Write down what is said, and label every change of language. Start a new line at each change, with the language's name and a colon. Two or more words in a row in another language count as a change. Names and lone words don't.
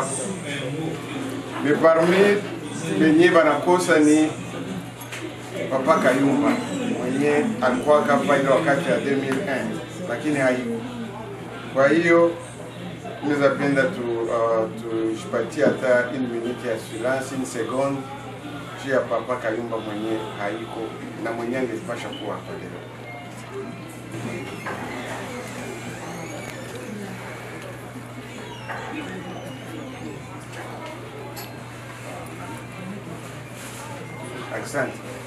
Swahili: Parmi wenyewe wanakosa ni Papa Kayumba mwenye alikuwa hapa ile wakati ya 2001 lakini haiko. Kwa hiyo naweza penda tujipatie hata 1 minute ya silence, 1 seconde juu ya Papa Kayumba mwenye haiko na mwenye angepasha kuwa hapa leo. Asante.